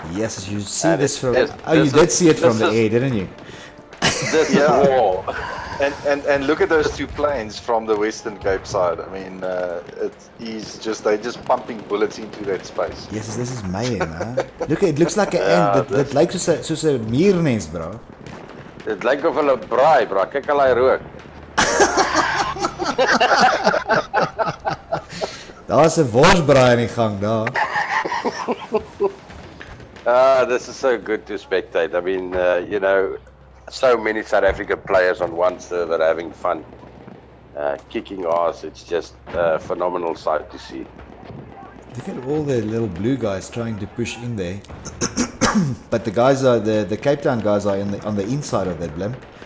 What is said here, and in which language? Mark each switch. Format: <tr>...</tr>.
<en>Yes, you see this from... you did see it from the air, didn't you? This is war. And look at those 2 planes from the Western Cape side. I mean, they're just pumping bullets into that space. Yes, this is mayhem, huh? Look, it looks like an ant.</en> <af>Dit lyk soos 'n muurnes, bro. Dit lyk of hulle braai, bro. Kyk al hy rook. Daar's 'n worsbraai in die gang daar.</af> <en>This is so good to spectate. I mean, so many South African players on one server having fun, kicking ass. It's just a phenomenal sight to see. Look at all the little blue guys trying to push in there. But the guys are the Cape Town guys are on the inside of that blimp.</en>